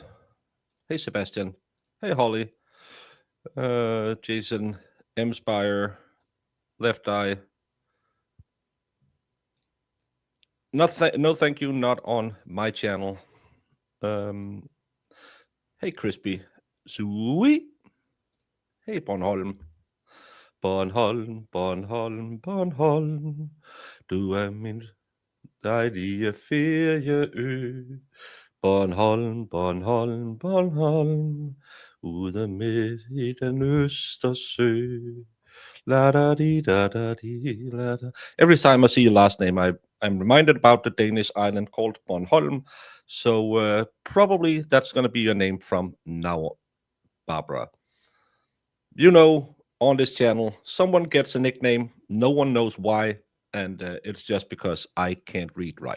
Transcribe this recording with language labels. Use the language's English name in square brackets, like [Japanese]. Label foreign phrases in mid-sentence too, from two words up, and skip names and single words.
[English] Hey, Sebastian. Hey, Holly. Jason, M. Spire, Left Eye. No, thank you, not on my channel. Hey, Crispy. Sweet. Hey, Bornholm. Bornholm. [Danish] Du er min dejlige ferieø. Bornholm. Ude midt i den Østersø. La-da-di-da-da-di-la-da. [English] Every time I see your last name, I'm reminded about the Danish island called Bornholm. So probably that's going to be your name from now on, Barbara. You know, on this channel, someone gets a nickname, no one knows why, and it's just because I can't read right.